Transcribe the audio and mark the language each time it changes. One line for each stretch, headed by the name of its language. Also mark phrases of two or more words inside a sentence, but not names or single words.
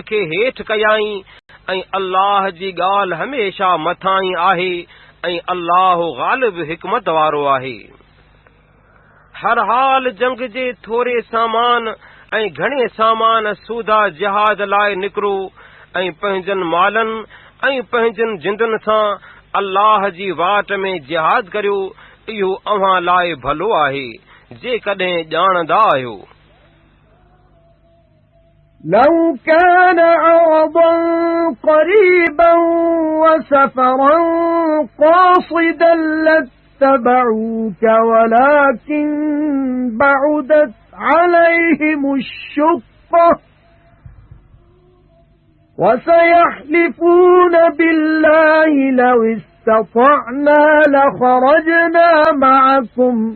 Sindhi: खे हेठि कयाईं ऐं अल्लाह जी ॻाल्हि हमेशा मथां ई आहे ऐं अल्लाह ग़ालिब हिकमत वारो आहे हर हाल जंग जे थोरे सामान ऐं घणे सामान सूदा जिहाद लाइ निकिरो ऐं पंहिंजनि मालनि ऐं पंहिंजनि जिंदुनि सां अल्लाह जी वाट में जिहाद करियो इहो अव्हां लाइ भलो आहे जेकॾहिं ॼाणंदा आहियो
Arabic: لو كان عرضا قريبا وسفرا قاصدا لاتبعوك ولكن بعدت عليهم الشقة وسيحلفون بالله لو استطعنا لخرجنا معكم